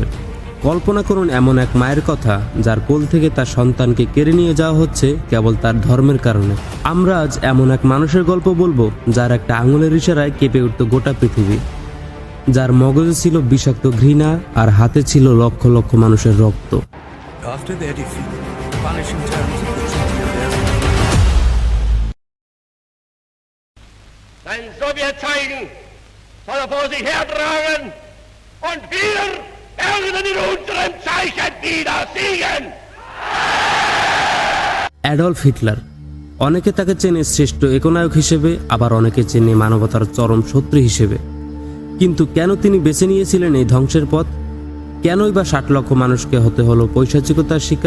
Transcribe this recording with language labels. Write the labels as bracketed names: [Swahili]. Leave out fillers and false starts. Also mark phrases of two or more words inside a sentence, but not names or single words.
[Bangla] কল্পনা করুন এমন এক মায়ের কথা যার কোল থেকে তার সন্তানকে কেড়ে নিয়ে যাওয়া হচ্ছে কেবল তার ধর্মের কারণে। আমরা আজ এমন এক মানুষের গল্প বলবো যার একটা আঙুলের ইশারায় কেঁপে উঠত গোটা পৃথিবী, যার মগজে ছিল বিষাক্ত ঘৃণা আর হাতে ছিল লক্ষ লক্ষ মানুষের রক্ত। [English] After their defeat, punishing terms of the Treaty of Versailles. [German] Sein Sowjetzeichen soll er vor sich hertragen und wir werden in unserem Zeichen wieder siegen! [Bangla] অ্যাডলফ হিটলার, অনেকে তাকে চেনে শ্রেষ্ঠ একনায়ক হিসেবে, আবার অনেকে চেনে মানবতার চরম শত্রু হিসেবে। কিন্তু কেন তিনি বেছে নিয়েছিলেন এই ধ্বংসের পথ? কেনই বা 60 লক্ষ মানুষকে হতে হলো পৈশাচিকতার শিকার?